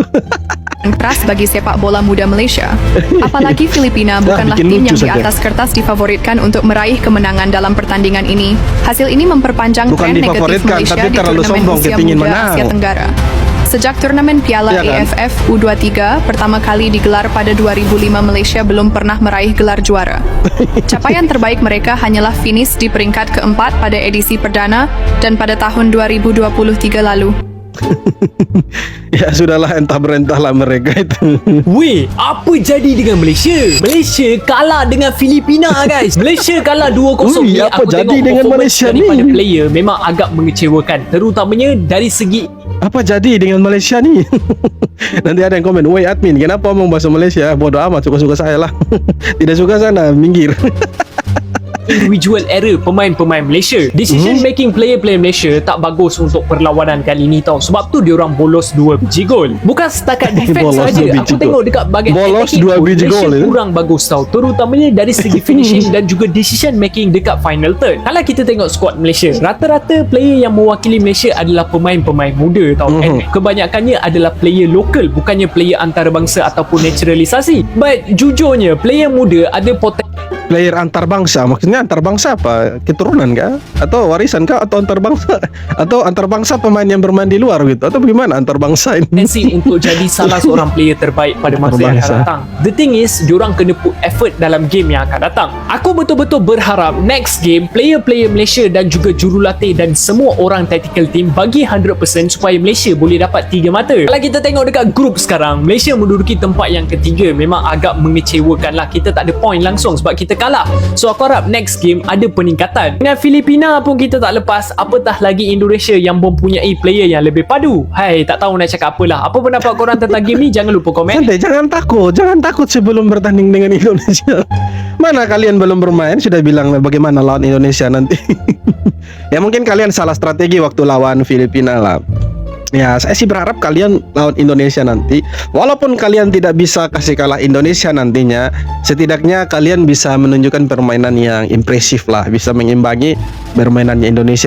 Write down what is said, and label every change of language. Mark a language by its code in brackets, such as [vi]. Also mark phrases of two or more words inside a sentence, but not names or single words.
[id] Keras bagi sepak bola muda Malaysia. Apalagi Filipina bukanlah tim yang di atas kertas difavoritkan untuk meraih kemenangan dalam pertandingan ini. Hasil ini memperpanjang tren negatif Malaysia di turnamen usia muda Asia Tenggara. Sejak turnamen Piala Iya kan? AFF U23 pertama kali digelar pada 2005, Malaysia belum pernah meraih gelar juara. Capaian terbaik mereka hanyalah finish di peringkat keempat pada edisi perdana dan pada tahun 2023 lalu. Ya sudahlah, entah berentahlah mereka itu. [ms] Weh, apa jadi dengan Malaysia? Malaysia kalah dengan Filipina guys. Malaysia kalah 2-0 Ui, ni. apa Aku jadi tengok dengan performance Malaysia ni? daripada player memang agak mengecewakan, terutamanya dari segi [id] Apa jadi dengan Malaysia ni? Nanti ada yang komen, "Woi admin, kenapa mau bahasa Malaysia? Bodoh amat, suka-suka saya lah." Tidak suka sana, minggir. [ms] individual error pemain-pemain Malaysia. [en] Decision making [ms] player-player Malaysia tak bagus untuk perlawanan kali ni tau. Sebab tu diorang bolos 2 biji gol. Bukan setakat defense Bolos saja. 2 biji Aku gol. tengok dekat bahagian Bolos attacking 2 pun biji Malaysia gol, kurang bagus tau. Terutamanya dari segi finishing dan juga [en] decision making [ms] dekat [en] final third. [ms] Kalau kita tengok squad Malaysia, rata-rata player yang mewakili Malaysia adalah pemain-pemain muda tau. And kebanyakannya adalah player lokal, bukannya player antarabangsa ataupun naturalisasi. But jujurnya, player muda ada potensi [id] Player antar-bangsa, maksudnya antar-bangsa apa? Keturunan kah? Atau warisan kah? Atau antar-bangsa? Atau antar-bangsa pemain yang bermain di luar gitu? Atau bagaimana antar-bangsa ini? [ms] untuk jadi salah seorang player terbaik pada masa yang akan Antarabangsa. datang. [en] The thing is, [ms] diorang kena [en] put effort [ms] dalam game yang akan datang. Aku betul-betul berharap [en] next game, [ms] player-player Malaysia dan juga jurulatih dan semua orang [en] tactical team [ms] bagi 100% supaya Malaysia boleh dapat 3 mata. Kalau kita tengok dekat grup sekarang, Malaysia menduduki tempat yang ketiga. Memang agak mengecewakan lah. Kita tak ada point langsung sebab kita kalah. So aku harap [en] next game [ms] ada peningkatan. Dengan Filipina pun kita tak lepas, apatah lagi Indonesia yang mempunyai player yang lebih padu. Hai, tak tahu nak cakap apalah. Apa pendapat korang tentang game ni? Jangan lupa komen. [id] Santai, jangan takut sebelum bertanding dengan Indonesia. Mana kalian belum bermain sudah bilang bagaimana lawan Indonesia nanti. Ya mungkin kalian salah strategi waktu lawan Filipina lah. Ya, saya sih berharap kalian lawan Indonesia nanti, walaupun kalian tidak bisa kasih kalah Indonesia nantinya, setidaknya kalian bisa menunjukkan permainan yang impresif lah, bisa mengimbangi permainannya Indonesia.